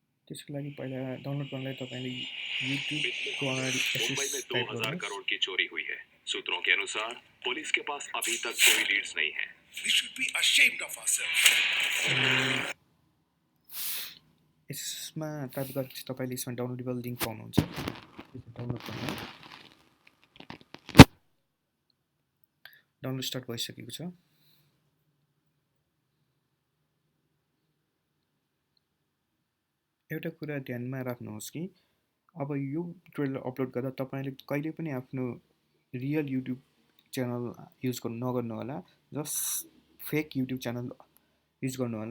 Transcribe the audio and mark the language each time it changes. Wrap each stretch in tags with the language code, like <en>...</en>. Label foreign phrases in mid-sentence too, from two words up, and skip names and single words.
<ne>त्यसको लागि पहिला डाउनलोड गर्नलाई तपाईँले युट्युबको अगाडि</ne> <hi>मुंबई में</hi> <ne>एसएस</ne> <hi>दो</hi> <ne>टाइप</ne> <hi>हजार</hi> <ne>गर्नुहोस्।</ne> <hi>करोड़ की चोरी हुई है। सूत्रों के अनुसार पुलिस के पास अभी तक कोई लीड्स नहीं है।</hi> <en>We should be ashamed of ourselves.</en> <ne>यसमा तपाईँले यसमा</ne> <en>downloadable link</en> <ne>पाउनुहुन्छ। डाउनलोड गर्नु</ne> <en>download start</en> <ne>भइसकेको छ। एउटा कुरा ध्यानमा राख्नुहोस् कि अब यो ट्रेलर अपलोड गर्दा तपाईँले कहिले पनि आफ्नो</ne> <en>real YouTube channel use</en> <ne>नगर्नु होला,</ne> <en>just fake YouTube channel use</en> <ne>गर्नु होला।</ne>